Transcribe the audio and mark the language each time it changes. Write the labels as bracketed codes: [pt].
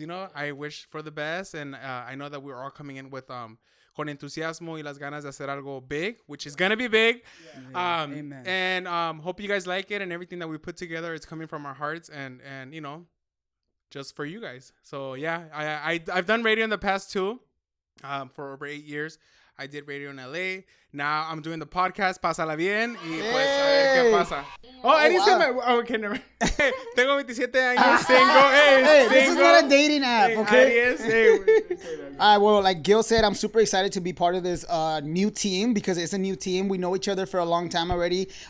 [en] You know, I wish for the best, and I know that we're all coming in with [es] con entusiasmo y las ganas de hacer algo big, [en] which is gonna be big. Amen. And hope you guys like it, and everything that we put together is coming from our hearts, and you know, just for you guys. So yeah, I've done radio in the past too, for over 8 years. I did radio in LA. [es] Now I'm doing the podcast Pásala Bien y pues a ver qué pasa. [en] Oh, I didn't say my... Oh, okay, never. [es] Tengo 27 años, single. [en] Hey, this is not a dating app, okay? Aries, hey. All right, well, like Gil said, I'm super excited to be part of this new team because it's a new team. We know each other for a long time already.